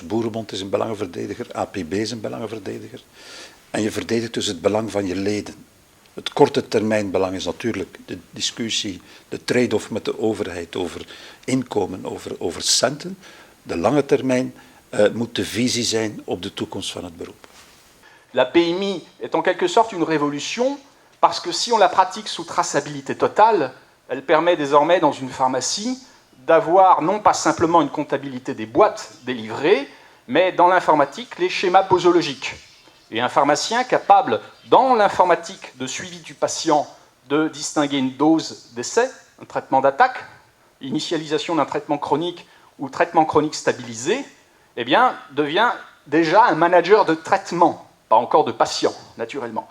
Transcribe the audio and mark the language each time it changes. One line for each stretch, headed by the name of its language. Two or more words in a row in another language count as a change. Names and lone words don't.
Dutch: Boerenbond is een belangenverdediger, APB is een belangenverdediger. En je verdedigt dus het belang van je leden. Het korte termijn belang is natuurlijk de discussie, de trade-off met de overheid over inkomen, over centen. De lange termijn moet de visie zijn op de toekomst van het beroep.
French: La PMI est en quelque sorte une révolution parce que si on la pratique sous traçabilité totale, elle permet désormais dans une pharmacie d'avoir non pas simplement une comptabilité des boîtes délivrées, mais dans l'informatique, les schémas posologiques. Et un pharmacien capable, dans l'informatique de suivi du patient, de distinguer une dose d'essai, un traitement d'attaque, initialisation d'un traitement chronique ou traitement chronique stabilisé, eh bien, devient déjà un manager de traitement, pas encore de patient, naturellement.